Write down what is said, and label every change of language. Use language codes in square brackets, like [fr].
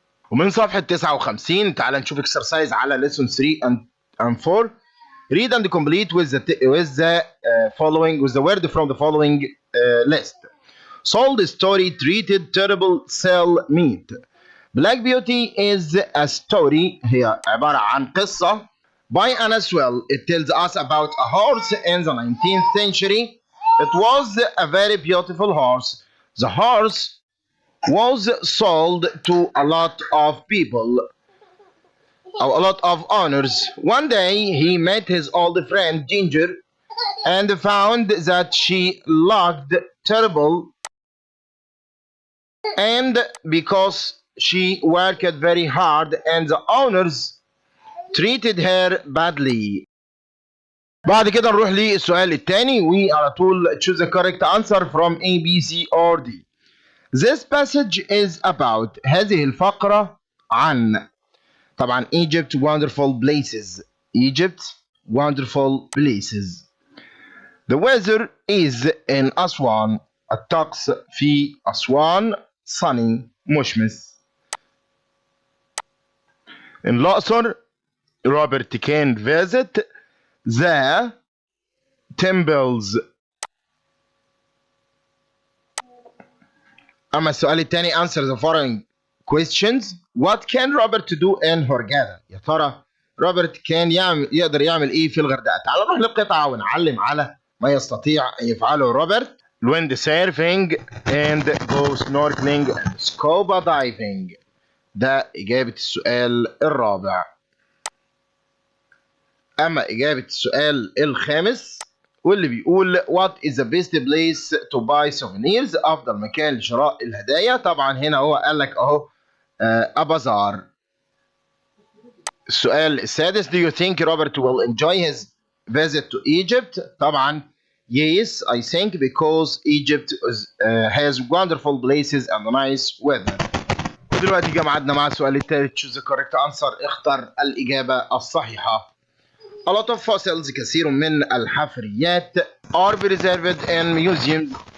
[ar] ومن صفحة 59 تعال نشوف exercise على [en] lesson 3 and 4. Read and complete with the word from the following list. Sold story treated terrible sell meat. Black Beauty is a story. [ar] هي عبارة عن قصة by Anna Swell. [en] It tells us about a horse in the 19th century. It was a very beautiful horse. The horse was sold to a lot of people, a lot of owners. One day he met his old friend Ginger and found that she looked terrible, and because she worked very hard and the owners treated her badly. [ar] بعد كده نروح للسؤال الثاني وعلى طول [en] choose the correct answer from A, B, C or D. This passage is about. [ar] هذه الفقرة عن طبعا [en] Egypt wonderful places. Egypt wonderful places. The weather is in أسوان. [ar] الطقس في أسوان sunny مشمس. [en] In الأقصر Robert can visit the temples. [ar] أما السؤال الثاني [en] answer the following questions. What can Robert do in Hurghada? [ar] يا ترى روبرت كان يقدر يعمل ايه في الغردقة؟ تعالوا نروح للقطعة ونعلم على ما يستطيع ان يفعله روبرت. [en] wind surfing and go snorkeling and scuba diving. [ar] ده إجابة السؤال الرابع. أما إجابة السؤال الخامس واللي بيقول [en] what is the best place to buy souvenirs؟ [ar] أفضل مكان لشراء الهدايا. طبعا هنا هو قال لك أهو بازار. السؤال السادس [en] do you think Robert will enjoy his visit to Egypt؟ [ar] طبعا [en] yes I think because Egypt has wonderful places and nice weather. [ar] ودلوقتي جه ميعادنا مع السؤال الثالث choose the correct answer. اختر الإجابة الصحيحة. [en] A lot of fossils [ar] كثير من الحفريات [en] are preserved in museums.